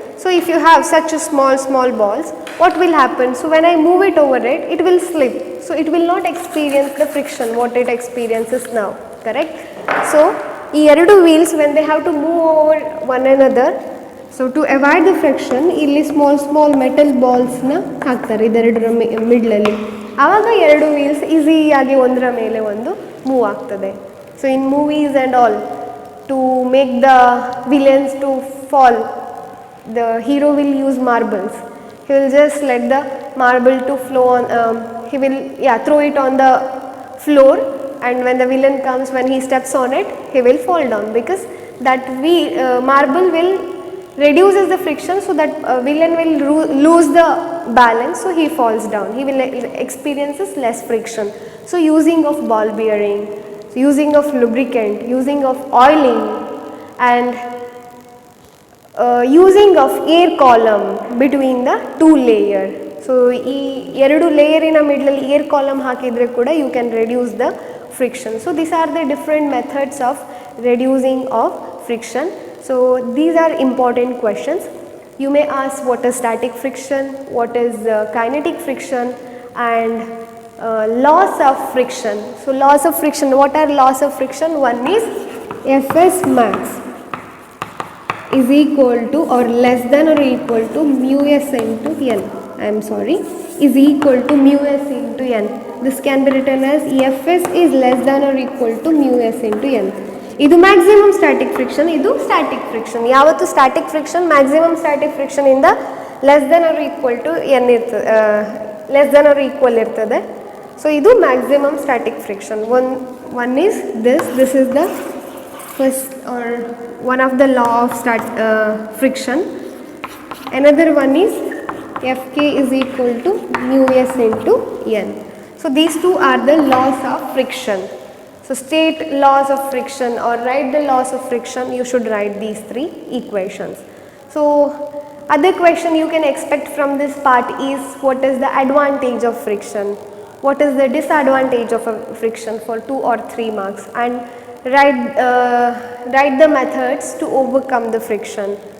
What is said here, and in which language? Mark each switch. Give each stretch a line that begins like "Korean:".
English: So if you have such small balls, what will happen? So when I move it over it, it will slip. So it will not experience the friction what it experiences now, correct? So ಈ ಎರಡು wheels, when they have to move over one another, so to avoid the friction,
Kannada: ಇಲ್ಲಿ small metal ಬಾಲ್ಸ್ನ ಹಾಕ್ತಾರೆ ಇದೆರಡರ ಮಿಡ್ಲಲ್ಲಿ. ಆವಾಗ ಎರಡು wheels ಈಸಿಯಾಗಿ ಒಂದರ ಮೇಲೆ ಒಂದು ಮೂವ್ ಆಗ್ತದೆ.
English: So in movies and all, to make the villains to fall, the hero will use marbles. He will just let the marble to flow on, he will throw it on the floor, and when the villain comes, when he steps on it, he will fall down, because that marble will reduces the friction, so that villain will lose the balance, so he falls down. He will experiences less friction. So using of ball bearing, using of lubricant, using of oiling, and using of air column between the two layer.
Kannada: So ಈ ಎರಡು ಲೇಯರಿನ ಮಿಡ್ಲಲ್ಲಿ air column ಹಾಕಿದರೆ ಕೂಡ
English: you can reduce the friction. So these are the different methods of reducing of friction. So these are important questions. You may ask what is static friction, what is kinetic friction, and laws of friction. So laws of friction, what are laws of friction? One is Fs max is equal to or less than or equal to mu s into n. I am sorry, is equal to mu s into n. This can be written as Fs is less than or equal to mu s into n.
Kannada: ಇದು maximum static friction, ಇದು static friction. ಯಾವತ್ತು static friction maximum static friction ಇಂದ less than R equal to N ಇರ್ತದೆ, less than R equal ಇರ್ತದೆ. So ಇದು maximum static friction. One is this is the first R
English: one of the law of friction. Another one is Fk is equal to mu s into n. So these two are the laws of friction. So state laws of friction or write the laws of friction. You should write these three equations. So other question you can expect from this part is what is the advantage of friction, what is the disadvantage of a friction for 2 or 3 marks, and write the methods to overcome the friction.